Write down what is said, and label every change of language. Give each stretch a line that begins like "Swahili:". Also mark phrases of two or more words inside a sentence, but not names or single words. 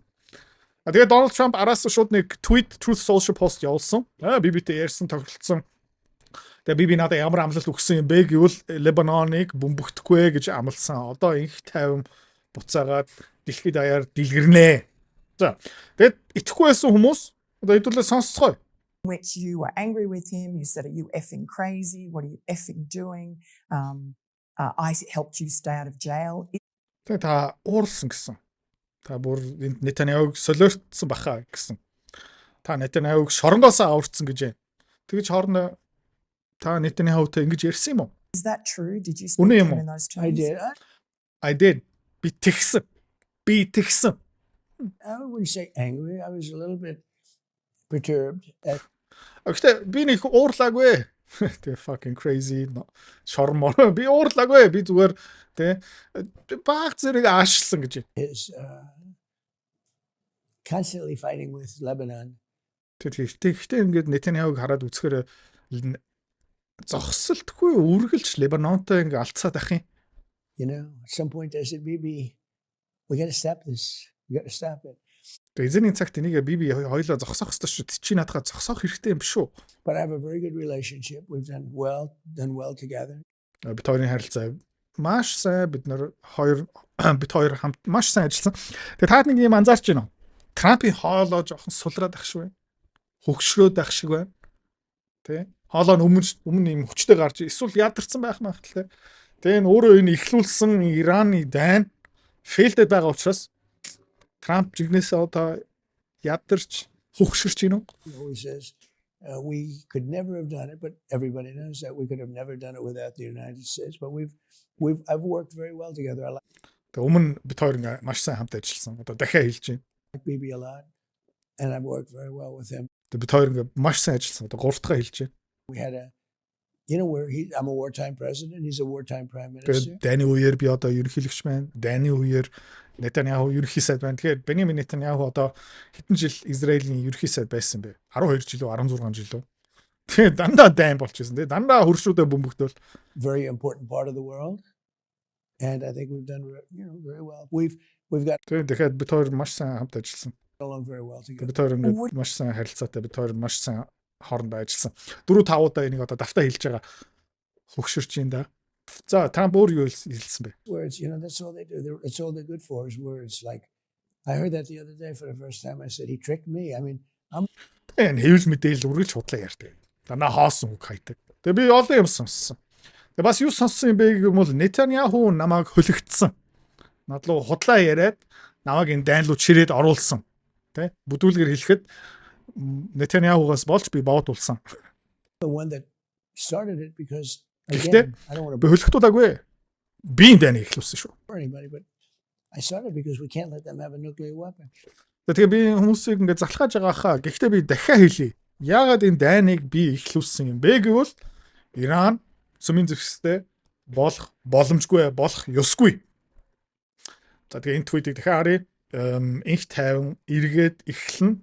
Mongolian: Тэгээ Дональд Трамп араас шууд нэг tweet Truth Social post явуулсан. Бибитэй ярьсан тоглолцсон. Тэгээ биби надад ямар амлалт өгсөн юм бэ гэвэл Лебаноныг бомбогдохгүй гэж амласан. Одоо инх тайван буцаагаад дэлхийд даяар дэлгэрнэ. За тэгээд итгэхгүй байсан хүмүүс одоо хэдүүлээ сонсцгоо.
English: Which you were angry with him, you said, are you effing crazy? What are you effing doing? I helped you stay out of jail.
Mongolian: Тэгээ та уурсан гэсэн. Та бүр Нетаньяхуг солиортсон баха гэсэн. Та Нетаньяхуг шоронгоос аварцсан гэж байна. Тэгэж хоорондоо та Нетаньяхутай ингэж ярьсан юм уу?
English: Is that true? Did you speak to him in those terms? I did.
Mongolian: Би тэгсэн.
English: I wouldn't say angry. I was a little bit perturbed.
Mongolian: Гэхдээ би нэг уурлаагүй. Тэ
English: fucking crazy
Mongolian: шормор. Би уурлаагүй. Би зүгээр тэ баг зэрэг аашилсан гэж.
English: Is constantly fighting with Lebanon.
Mongolian: Тэгтээ ингээд Нетаньяхуг хараад үзэхээр зогсолтгүй үргэлж Лебанонтой ингээд алцаад ах юм.
English: You know, at some point I said, Bibi, we got to stop this. We got to stop it.
Mongolian: Эзний цагт энийг биби хоёлоо зогсоох ёстой шүү. Чи надад зогсоох хэрэгтэй юм биш үү?
English: But I have a very good relationship. We've done well together.
Mongolian: Бид хоёрын харилцаа маш сайн. Бид хоёр хамт маш сайн ажилласан. Тэгээ таад нэг юм анзаарч байна уу? Трампын хоолоо жоохон сулраад ах шиг байна. Хөгшрөөд ах шиг байна. Тэ? Хоолоо нь өмнө юм хүчтэй гарч эсвэл ядарсан байх магадлалтай. Тэгээ энэ өөрөө энэ ихлүүлсэн Ираны дайн фейлдэд байгаа учраас Трамп жигнэсээ одоо ядарч хөгшөрч гинөө.
English: He always says we could never have done it, but everybody knows that we could have never done it without the United States. But I've worked very well together. I
Mongolian: Тэг өмнө бид хоёр ингээ маш сайн хамт ажилласан. Одоо дахиад хэлж байна.
English: like Bibi a lot, and I've worked very well with him.
Mongolian: Тэг бид хоёр ингээ маш сайн ажилласан. Одоо гурав дахь хэлж байна.
English: We had I'm a wartime president. He's a wartime prime minister.
Mongolian: Тэгээд Дани үеэр би одоо ерөнхийлөгч байна. Дани үеэр Нетаньяху ерөнхий сайд байна. Тэгэхээр Беньямин Нетаньяху одоо хэдэн жил Израилийн ерөнхий сайд байсан бэ? 12 жил үү, 16 жил үү? Тэгээд дандаа дайн болчихсон. Тэгээд дандаа хөршүүдээ бөмбөгдөөл.
English: Very important part of the world, and I think we've done very well. We've got
Mongolian: Тэгэхээр бид хоёр маш сайн хамт ажилласан.
English: along very well together.
Mongolian: Бид хоёр ингээд маш сайн харилцаатай, бид хоёр маш сайн хоорондоо ажилласан. 4-5 удаа энийг одоо давтаа хэлж байгаа. Хөгшөрч юм да. За Трамп өөр юу хэлсэн бэ?
English: Words, that's all they do. That's all they're good for is words. Like I heard that the other day for the first time. I said he tricked me. I mean,
Mongolian: Энэ хэвлэл мэдээлэл үргэлж худлаа ярьдаг. Дандаа хоосон үг хайдаг. Тэгээ би олон юм сонссон. Тэгээ бас юу сонссон юм бэ гэвэл Нетаньяху намайг хөлөгдсөн. Над руу худлаа яриад намайг энэ дайн руу чирээд оруулсан. Тэ? Бүдүүлгээр хэлэхэд Нетаньяхугаас болж би бовдулсан.
English: the one that started it because
Mongolian: Гэхдээ
English: again, I don't want to
Mongolian: би хөлөгдүүлээгүй. Би энэ дайныг эхлүүлсэн шүү.
English: bore anybody, but I started because we can't let them have a nuclear weapon.
Mongolian: Тэгээ би хүмүүсийг ингээд залхааж байгаа хаа. Гэхдээ би дахиад хэлье. Яагаад энэ дайныг би эхлүүлсэн юм бэ гэвэл Иран цөмийн зэвсэгтэй болох боломжгүй болох ёсгүй. За тэгээ энэ tweet-ийг дахиад харъя. Инх тайван эргээд эхлэн.